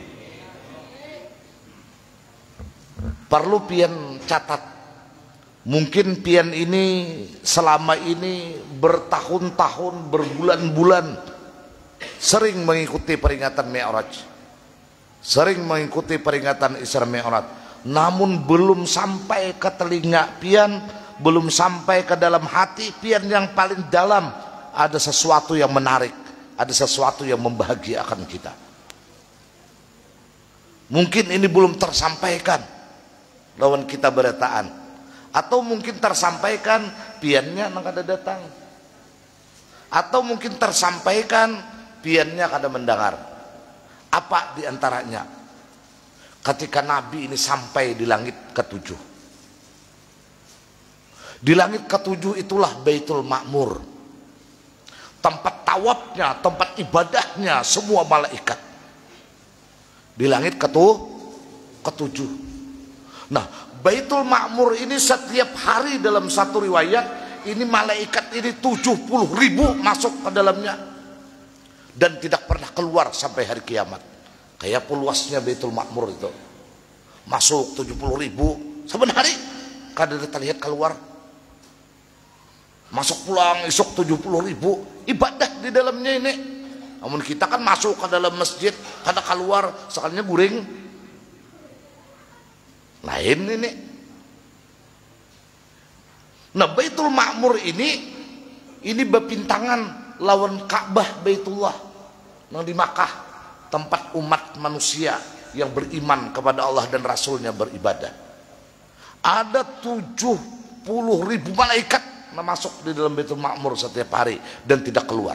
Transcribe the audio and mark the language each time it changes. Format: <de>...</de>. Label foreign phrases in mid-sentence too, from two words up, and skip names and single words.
<id>Perlu pian catat, mungkin pian ini selama ini bertahun-tahun, berbulan-bulan sering mengikuti peringatan Mi'raj, sering mengikuti peringatan Isra Mi'raj, namun belum sampai ke telinga pian, belum sampai ke dalam hati pian yang paling dalam. Ada sesuatu yang menarik, ada sesuatu yang membahagiakan kita.</id> <bjn>Mungkin ini belum tersampaikan lawan kita berataan, atau mungkin tersampaikan piannya nang kada datang, atau mungkin tersampaikan piannya kada mendengar.</bjn> <id>Apa diantaranya? Ketika Nabi ini sampai di langit ketujuh. Di langit ketujuh itulah Baitul Ma'mur, tempat tawafnya, tempat ibadahnya semua malaikat. Di langit ketujuh. Nah, Baitul Ma'mur ini setiap hari dalam satu riwayat ini malaikat ini 70.000 masuk ke dalamnya dan tidak pernah keluar sampai hari kiamat.</id> <bjn>Kayak luasnya Baitul Ma'mur itu, masuk 70.000 saben hari, kada ada terlihat keluar. Masuk pulang esok 70.000 ibadah di dalamnya ini. Namun kita kan masuk ke dalam masjid kada keluar sekalinya guring. Lain ini. Nah,</bjn> <id>Baitul Ma'mur ini berpintangan lawan Ka'bah Baitullah yang di Makkah, tempat umat manusia yang beriman kepada Allah dan Rasulnya beribadah. Ada 70.000 malaikat masuk di dalam Baitul Ma'mur setiap hari dan tidak keluar.</id>